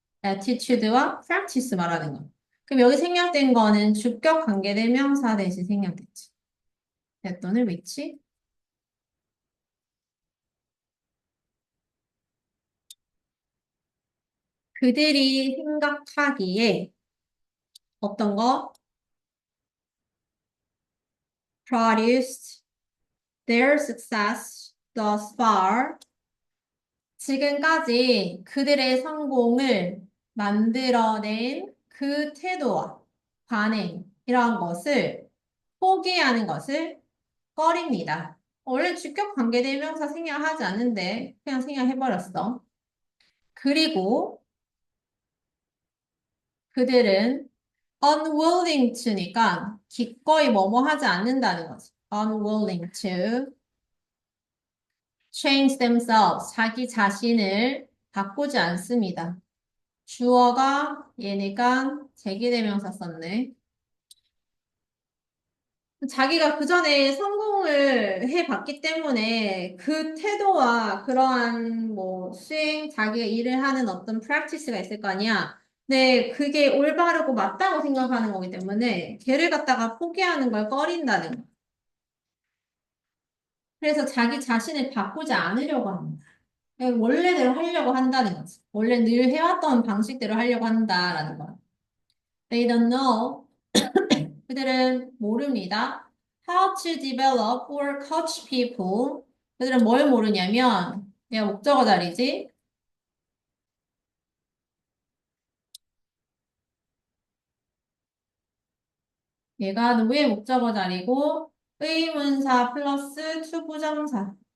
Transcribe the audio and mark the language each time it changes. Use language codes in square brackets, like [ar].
[ko] attitude와 practice 말하는 거. 그럼 여기 생략된 거는 주격 관계대명사 대신 생략됐지. 됐돈을 위치. 그들이 생각하기에 어떤 거? [en] produced their success thus far. [ko] 지금까지 그들의 성공을 만들어낸 그 태도와 반응, 이러한 것을 포기하는 것을 꺼립니다. 원래 주격 관계대명사 생략하지 않는데 그냥 생략해버렸어. 그리고 그들은 [en] unwilling to [ko] 니까 기꺼이 뭐뭐 하지 않는다는 거지. [en] unwilling to change themselves. [ko] 자기 자신을 바꾸지 않습니다. 주어가 얘니까 제기대명사 썼네. 자기가 그 전에 성공을 해봤기 때문에 그 태도와 그러한 뭐 수행, 자기가 일을 하는 어떤 프랙티스가 있을 거 아니야. 근데 그게 올바르고 맞다고 생각하는 거기 때문에 걔를 갖다가 포기하는 걸 꺼린다는 거. 그래서 자기 자신을 바꾸지 않으려고 합니다. 그냥 원래대로 하려고 한다는 거지. 원래 늘 해왔던 방식대로 하려고 한다라는 거야. [en] They don't know. [ko] 그들은 모릅니다. [en] How to develop or coach people. [ko] 그들은 뭘 모르냐면, 얘가 목적어 자리지? 얘가 누구의 목적어 자리고, 의문사 플러스 투부정사.